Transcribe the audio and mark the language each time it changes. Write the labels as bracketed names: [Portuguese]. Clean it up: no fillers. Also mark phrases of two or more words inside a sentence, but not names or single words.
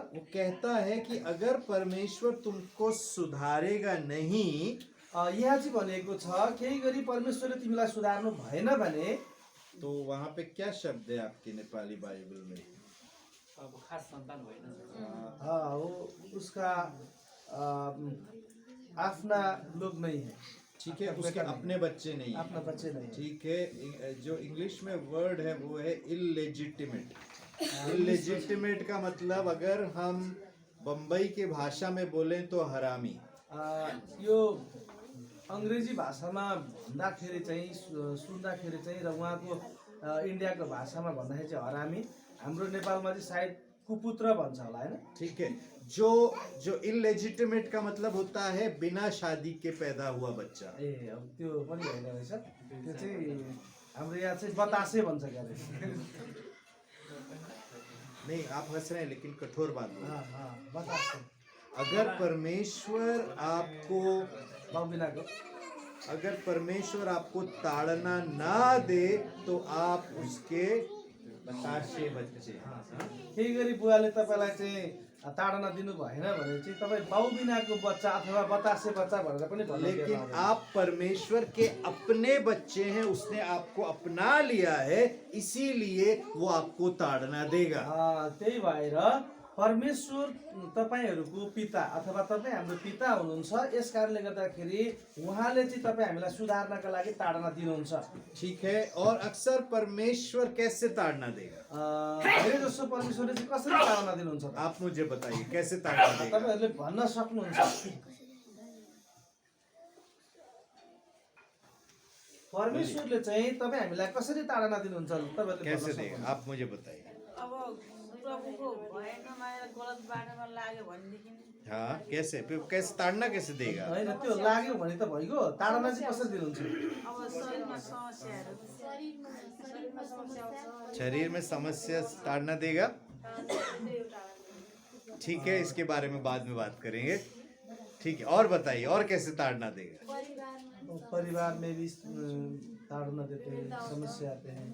[Hindi] वो कहता है कि अगर परमेश्वर तुमको सुधारेगा नहीं, [Nepali] यहाँ चाहिँ भनेको छ केही गरी परमेश्वरले तिमीलाई सुधार्नु भएन भने, [Hindi] तो वहाँ पे क्या शब्द है आपके नेपाली बाइबल में? वो उसका आफ्ना लोग नहीं है, ठीक है, उसके अपने बच्चे नहीं हैं। अपना बच्चे नहीं है। ठीक है, जो इंग्लिश में वर्ड है वो है इलेजिटिमेट। इलेजिटिमेट का मतलब अगर हम बम्बई के भाषा में बोलें तो हरामी। [Nepali] यो अङ्ग्रेजी भाषामा भन्दाखेरि चाहिँ सुन्दाखेरि चाहिँ र उहाँको इन्डियाको भाषामा भन्दाखेरि चाहिँ हरामी, हाम्रो नेपालमा चाहिँ सायद कुपुत्र भन्छ होला हैन। [Hindi] ठीक है, जो जो इलेजिटिमेट का मतलब होता है बिना शादी के पैदा हुआ बच्चा। [Nepali] ए अब त्यो पनि होइन रहेछ, त्यो चाहिँ हाम्रो यहाँ चाहिँ बतासे भन्छ क्यारे। [Hindi] नहीं, आप हंस रहे हैं लेकिन कठोर बात बोल रहे हैं। [Nepali] बतासे [Hindi] अगर परमेश्वर आपको [Nepali] बाउबिनाको [Hindi] अगर परमेश्वर आपको ताड़ना ना दे तो आप उसके बतासे बच्चे। [Nepali] केही गरी बुवाले तपाईँलाई चाहिँ ताडना दिनु भएन भने चाहिँ तपाईँ बाउबिनाको बच्चा अथवा बतासे बच्चा भनेर पनि भन्नु। [Hindi] लेकिन आप परमेश्वर के अपने बच्चे हैं, उसने आपको अपना लिया है, इसीलिए वो आपको ताड़ना देगा। [Nepali] त्यही भएर परमेश्वर तपाईहरूको पिता अथवा तपाईँ हाम्रो पिता हुनुहुन्छ, यस कारणले गर्दाखेरि उहाँले चाहिँ तपाईँ हामीलाई सुधार्नका लागि ताडना दिनुहुन्छ। [Hindi] ठीक है, और अक्सर परमेश्वर कैसे ताड़ना देगा? [Nepali] धेरै जसो परमेश्वरले चाहिँ कसरी ताडना दिनुहुन्छ त? [Hindi] आप मुझे बताइए कैसे ताड़ना देगा? [Nepali] तपाईहरूले भन्न सक्नुहुन्छ परमेश्वरले चाहिँ तपाईँ हामीलाई कसरी ताडना दिनुहुन्छ? तपाईहरूले [Hindi] कैसे देगा? आप मुझे बताइए। [Nepali] अब प्रभुको भएन माया गलत बाटोमा लाग्यो भनेदेखि [Hindi] हाँ, कैसे फिर कैसे ताड़ना कैसे देगा? [Nepali] होइन, त्यो लाग्यो भने त भइगयो, ताडना चाहिँ कसरी दिनुहुन्छ? अब शरीरमा समस्याहरू [Hindi] शरीर में समस्या ताड़ना देगा। ठीक है, इसके बारे में बाद में बात करेंगे। ठीक है, और बताइए और कैसे ताड़ना देगा? परिवार में भी ताड़ना देते हैं, समस्या आते हैं,